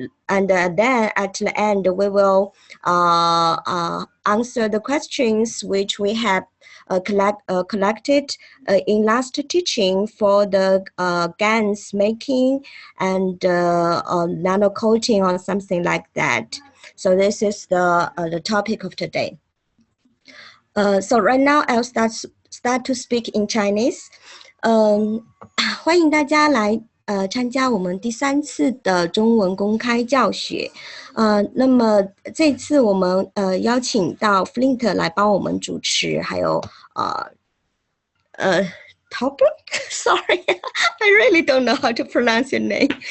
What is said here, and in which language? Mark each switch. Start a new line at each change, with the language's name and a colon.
English: And then at the end, we will answer the questions which we have collected in last teaching for the GANs making and nano coating or something like that. So this is the topic of today. So right now I'll start to speak in Chinese.
Chinese: 欢迎大家来参加我们第3次的中文公开教学。那么这次我们邀请到 Flint 来帮我们主持，还有Tauber?
English: Sorry, I really don't know how to pronounce your name.